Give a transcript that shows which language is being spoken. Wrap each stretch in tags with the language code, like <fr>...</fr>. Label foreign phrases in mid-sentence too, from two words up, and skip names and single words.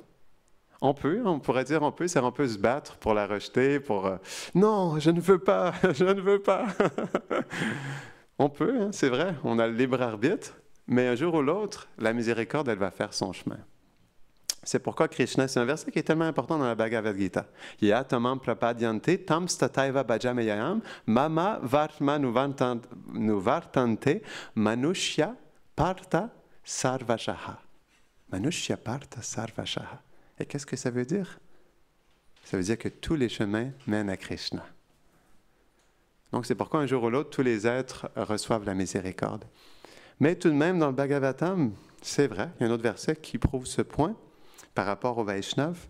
<fr>On pourrait dire on peut se battre pour la rejeter, pour non, je ne veux pas, je ne veux pas. On peut, hein, c'est vrai, on a le libre arbitre, mais un jour ou l'autre, la miséricorde, elle va faire son chemin. C'est pourquoi Krishna, c'est un verset qui est tellement important dans la Bhagavad Gita.</fr> <sa>Ya tamam prapadyante tam stataiva bhajameyayam mama vartma nuvartante manushya partha sarvashaha. Manushya partha sarvashaha.</sa> <fr>Et qu'est-ce que ça veut dire? Ça veut dire que tous les chemins mènent à Krishna. Donc c'est pourquoi un jour ou l'autre, tous les êtres reçoivent la miséricorde. Mais tout de même, dans le Bhagavatam, c'est vrai, il y a un autre verset qui prouve ce point par rapport au Vaishnav.</fr>